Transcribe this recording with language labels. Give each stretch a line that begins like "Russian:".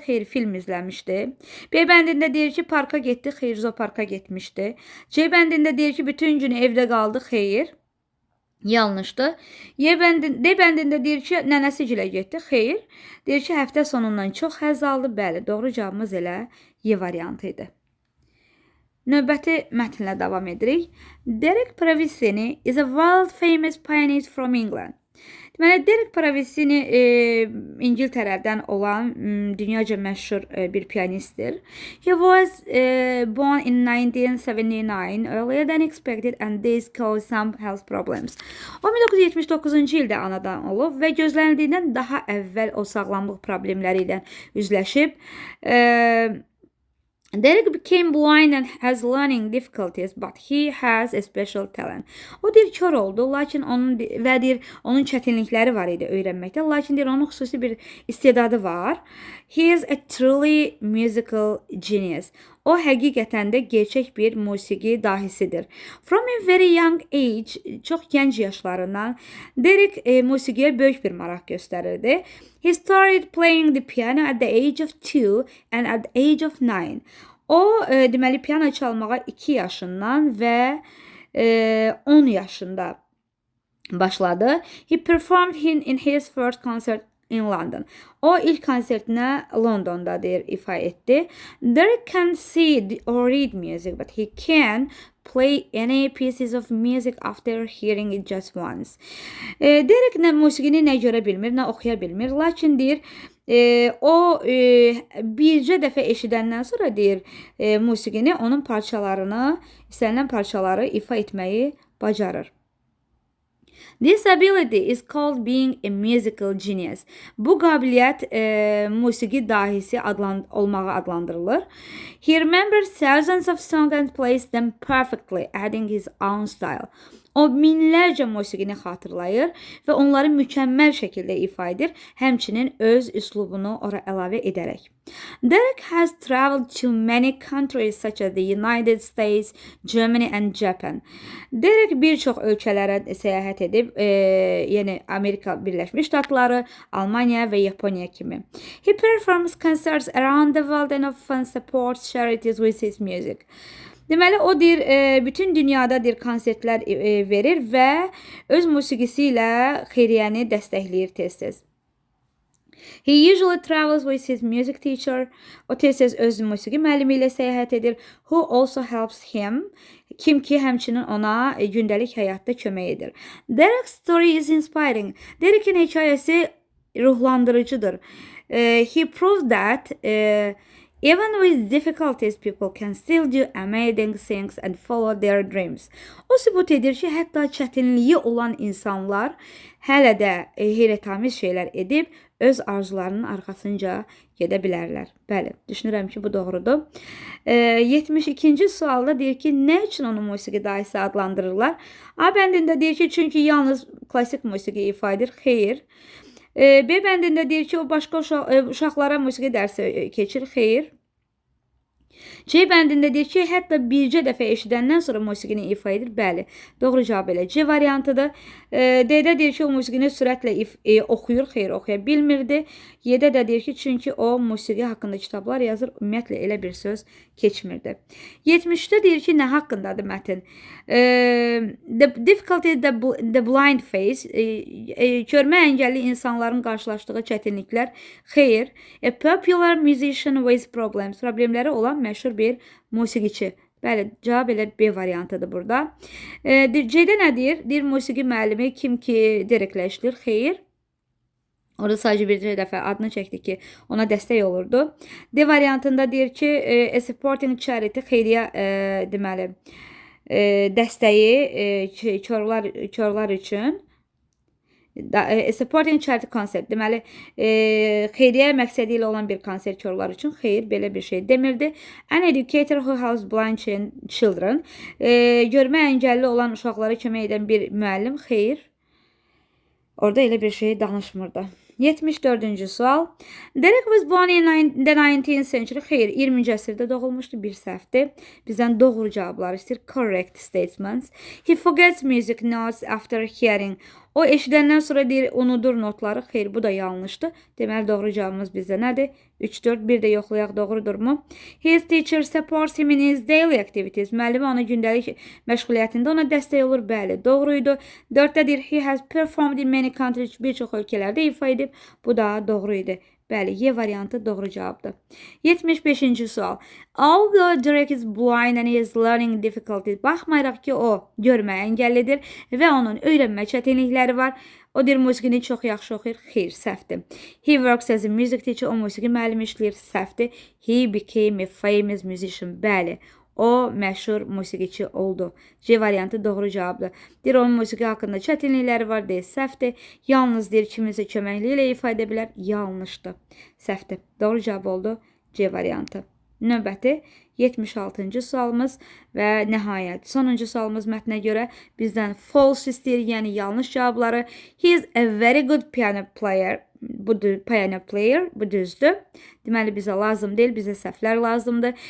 Azerbaijani: Xeyr, film izləmişdi. B bəndində deyir ki, parka getdi. Xeyr, zooparka getmişdi. C bəndində deyir ki, bütün günü evdə qaldı. Xeyr, yanlışdır. D bəndində deyir ki, nənəsi gilə getdi. Xeyr, deyir ki, həftə sonundan çox həzz aldı. Bəli, doğru cavabımız elə Y variantı idi. Növbəti mətnlə davam edirik.
English: Derek Pravicini is a world famous pianist from England.
Azerbaijani: Deməli, Derek Pravicini İngiltərədən olan dünyaca məşhur bir pianistdir.
English: He was born in 1979, earlier than expected, and this caused some health problems.
Azerbaijani: O 1979-cu ildə anadan olub və gözlənildiyindən daha əvvəl o sağlamlıq problemləri ilə üzləşib.
English: Derek became blind and has learning difficulties, but he has a special talent.
Azerbaijani: O deyir, kör oldu, lakin onun çətinlikləri var idi öyrənməkdə, lakin deyir, onun xüsusi bir istedadı var.
English: He is a truly musical genius.
Azerbaijani: O həqiqətən də gerçək bir musiqi dahisidir.
English: From a very young age,
Azerbaijani: çox gənc yaşlarından Derek musiqiyə böyük bir maraq göstərirdi.
English: He started playing the piano at the age of 2 and at the age of 9.
Azerbaijani: O deməli piano çalmağa 2 yaşından və 10 yaşında başladı.
English: He performed in his first concert in London.
Azerbaijani: O ilk konsertinə Londonda deyir ifa etdi.
English: Derek can see or read music, but he can play any pieces of music after hearing it just once.
Azerbaijani: Derek musiqini nə görə bilmir, nə oxuya bilmir, lakin deyir, o bircə dəfə eşidəndən sonra deyir, musiqini, onun parçalarını, istənilən parçaları ifa etməyi bacarır.
English: This ability is called being a musical genius.
Azerbaijani: Bu qabiliyyət musiqi dahisi olmağa adlandırılır.
English: He remembers thousands of songs and plays them perfectly, adding his own style.
Azerbaijani: O minlərcə musiqini xatırlayır və onları mükəmməl şəkildə ifa edir, həmçinin öz üslubunu ora əlavə edərək.
English: Derek has traveled to many countries such as the United States, Germany and Japan.
Azerbaijani: Derek bir çox ölkələrə səyahət edib, yəni Amerika Birləşmiş Ştatları, Almaniya və Yaponiya kimi.
English: He performs concerts around the world and often supports charities with his music.
Azerbaijani: Deməli, o deyir, bütün dünyada deyir, konsertlər verir və öz musiqisi ilə xeyriyyəni dəstəkləyir tez-tez.
English: He usually travels with his music teacher.
Azerbaijani: O tez-tez öz musiqi müəllimi ilə səyahət edir.
English: Who also helps him.
Azerbaijani: Kim ki, həmçinin ona gündəlik həyatda kömək edir.
English: Derek's story is inspiring.
Azerbaijani: Derek'in hekayəsi ruhlandırıcıdır.
English: He proved that Even with difficulties, people can still do amazing things and follow their dreams.
Azerbaijani: O sübut edir ki, hətta çətinliyi olan insanlar hələ də heyrətamiz şeylər edib öz arzularının arxasınca gedə bilərlər. Bəli, düşünürəm ki, bu doğrudur. 72-ci sualda deyir ki, nə üçün onu musiqi dahisi adlandırırlar? A bəndində deyir ki, çünki yalnız klassik musiqi ifa edir. Xeyr. B bəndində deyir ki, o başqa uşaqlara musiqi dərsi keçir. Xeyr. C bəndində deyir ki, hətta bircə dəfə eşidəndən sonra musiqini ifa edir. Bəli, doğru cavab elə C variantıdır. D-də deyir ki, o musiqini sürətlə oxuyur. Xeyr, oxuya bilmirdi. Y-də də deyir ki, çünki o musiqi haqqında kitablar yazır. Ümumiyyətlə elə bir söz keçmirdi. 70-də deyir ki, nə haqqındadır mətn?
English: The difficulty the blind face.
Azerbaijani: Görmə əngəlli insanların qarşılaşdığı çətinliklər. Xeyr.
English: A popular musician with problems.
Azerbaijani: Problemləri olan məşhur bir musiqiçi. Bəli, cavab elə B variantıdır burada. C-də nə deyir? Deyir, musiqi müəllimi kim ki Dereklə işləyir. Xeyr. Orada sadəcə bir dəfə adını çəkdi ki, ona dəstək olurdu. D variantında deyir ki,
English: a supporting charity,
Azerbaijani: xeyriyyə deməli, dəstəyi körlər üçün.
English: Supporting charity concert,
Azerbaijani: deməli, xeyriyyə məqsədi ilə olan bir konsert körlər üçün. Xeyr, belə bir şey demirdi.
English: An educator who helps blind children,
Azerbaijani: görmə əngəlli olan uşaqlara kömək edən bir müəllim. Xeyr, orada elə bir şey danışmırdı. 74-cü sual.
English: Derek was born in the 19th century.
Azerbaijani: Xeyr, 20-ci əsrdə doğulmuşdu. Bir səhvdir. Bizdən doğru cavablar istəyir.
English: Correct statements. He forgets music notes after hearing.
Azerbaijani: O eşidəndən sonra deyir, unudur notları. Xeyr, bu da yanlışdır. Deməli, doğru cavabımız bizdə nədir? 3, 4, bir də yoxlayaq, doğrudurmu? His teacher supports him in his daily activities. Müəllimi ona gündəlik məşğuliyyətində ona dəstək olur. Bəli, doğruydu. 4-də deyir,
English: he has performed in many countries.
Azerbaijani: Bir çox ölkələrdə ifa edib. Bu da doğru idi. Bəli, Y variantı doğru cavabdır. 75-ci sual.
English: Although Derek is blind and he is learning difficulties.
Azerbaijani: Baxmayaraq ki, o görmə əngəllidir və onun öyrənmə çətinlikləri var. O deyir, musiqini çox yaxşı oxuyur. Xeyr, səhvdir.
English: He works as a music teacher.
Azerbaijani: O musiqi müəllimi işləyir. Səhvdir.
English: He became a famous musician.
Azerbaijani: Bəli, o məşhur musiqiçi oldu. C variantı doğru cavabdır. Deyir, onun musiqi haqqında çətinlikləri var, deyil, səhvdir. Yalnız deyir, kiminsə köməkliyi ilə ifa edə bilər. Yanlışdır. Səhvdir. Doğru cavab oldu C variantı. Növbəti 76-cı sualımız və nəhayət sonuncu sualımız mətnə görə bizdən false istəyir, yəni yanlış cavabları.
English: He is a very good piano player.
Azerbaijani: Piano player, bu düzdür. Deməli, bizə lazım deyil, bizə səhvlər lazımdır.